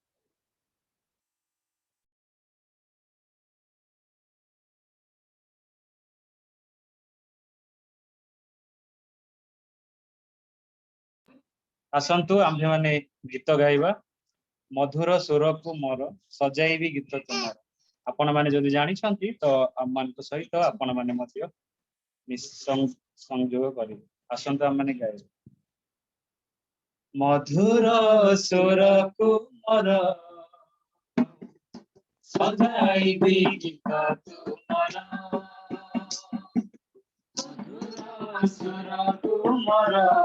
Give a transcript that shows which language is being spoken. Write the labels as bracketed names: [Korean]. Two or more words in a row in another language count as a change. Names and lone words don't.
[Odia] ଆସନ୍ତୁ ଆମ୍ଭେ ମାନେ ଗୀତ ଗାଇବା ମଧୁର ସ୍ୱର କୁ ମୋର ସଜାଇବି ଗୀତ ତୁମ୍ଭର ଆପଣ ମାନେ ଯଦି ଜାଣି ଛନ୍ତି ତ ଆମ ମାନ କୁ ସହିତ ଆପଣ ମାନେ ମଧ୍ୟ ସଂଯୋଗ କରି ଆସନ୍ତୁ ଆମ ମାନେ ଗାଇବା ମଧୁର ସ୍ୱର କୁ ମୋର ସଜାଇବି ଗୀତ ତୁମ୍ଭର ମଧୁର ସ୍ୱର କୁ ମୋର